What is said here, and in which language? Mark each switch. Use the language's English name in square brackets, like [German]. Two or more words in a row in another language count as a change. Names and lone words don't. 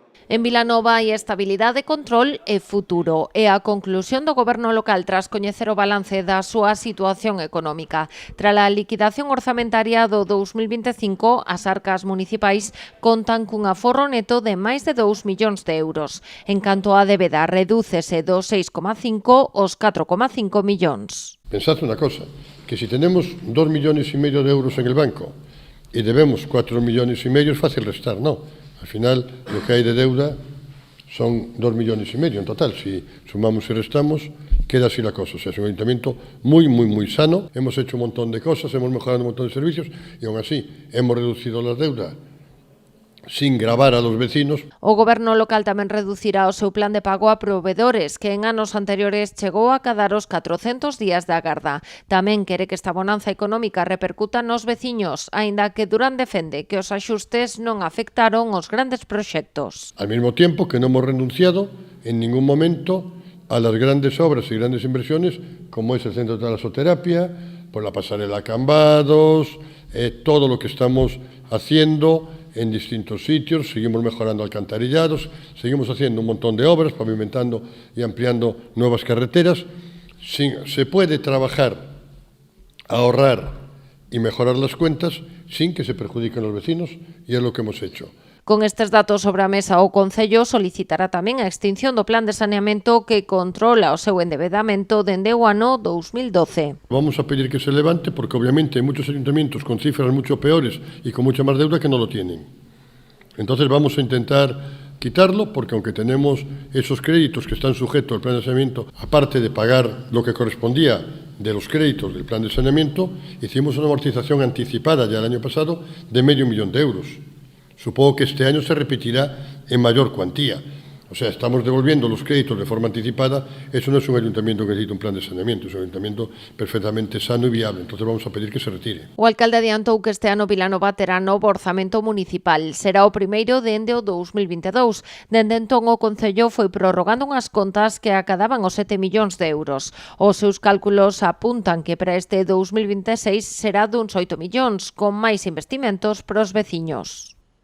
[Galician] En Vilanova hai estabilidade, control e futuro. É a conclusión do Goberno local tras coñecer o balance da súa situación económica. Tras a liquidación orzamentaria do 2025, as arcas municipais contan cun aforro neto de máis de 2 millóns de euros. En canto á débeda, redúcese dos 6,5 aos 4,5 millóns. [Spanish] Pensad una cosa, que si tenemos 2,5 millones de euros en el banco y debemos 4,5 millones, es fácil restar, ¿no? Al final, lo que hay de deuda son 2,5 millones en total. Si sumamos y restamos, queda así la cosa. O sea, es un ayuntamiento muy sano. Hemos hecho un montón de cosas, hemos mejorado un montón de servicios y aún así hemos reducido la deuda sin gravar a los vecinos. [Galician] O Goberno local tamén reducirá o seu plan de pago a provedores, que en anos anteriores chegou a cadar os 400 días de agarda. Tamén quere que esta bonanza económica repercuta nos veciños, aínda que Durán defende que os axustes non afectaron os grandes proxectos. [Spanish] Al mismo tiempo que non hemos renunciado en ningún momento a las grandes obras y grandes inversiones, como es el centro de talasoterapia, por la pasarela Cambados, todo lo que estamos haciendo en distintos sitios, seguimos mejorando alcantarillados, seguimos haciendo un montón de obras, pavimentando y ampliando nuevas carreteras. Se puede trabajar, ahorrar y mejorar las cuentas sin que se perjudiquen los vecinos y es lo que hemos hecho. [Galician] Con estes datos sobre a mesa, o Concello solicitará tamén a extinción do plan de saneamento que controla o seu endebedamento dende o ano 2012. [Spanish] Vamos a pedir que se levante porque obviamente hay muchos ayuntamientos con cifras mucho peores y con mucha más deuda que no lo tienen. Entonces vamos a intentar quitarlo porque aunque tenemos esos créditos que están sujetos al plan de saneamiento, aparte de pagar lo que correspondía de los créditos del plan de saneamiento, hicimos una amortización anticipada ya el año pasado de €500,000. Supongo que este año se repetirá en mayor cuantía. O sea, estamos devolviendo los créditos de forma anticipada. Eso no es un ayuntamiento que necesita un plan de saneamiento, es un ayuntamiento perfectamente sano y viable. Entonces vamos a pedir que se retire. [Galician] O alcalde adiantou que este ano Vilanova terá novo orzamento municipal. Será o primeiro dende o 2022. Dende entón o Concello foi prorrogando unhas contas que acadaban os 7 millóns de euros. Os seus cálculos apuntan que para este 2026 será duns 8 millóns, con máis investimentos para os veciños.